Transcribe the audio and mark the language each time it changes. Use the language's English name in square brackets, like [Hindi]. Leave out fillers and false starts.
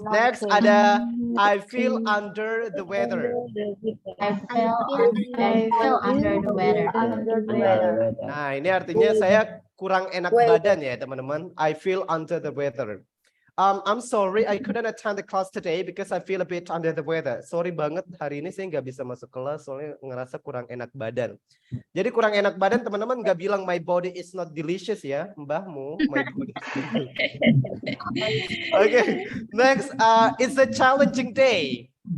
[English] Next [Indonesian] ada [English] I feel under the weather. I feel under the weather. [Indonesian] Nah, ini artinya saya kurang enak badan ya, teman-teman. [English] I feel under the weather. I'm sorry I couldn't attend the class today because I feel a bit under the weather. [Indonesian] Sorry banget hari ini saya nggak bisa masuk kelas soalnya ngerasa kurang enak badan. Jadi kurang enak badan teman-teman nggak bilang [English] my body is not delicious [Indonesian] ya, mbahmu. [English] My body is Okay, next it's a challenging day.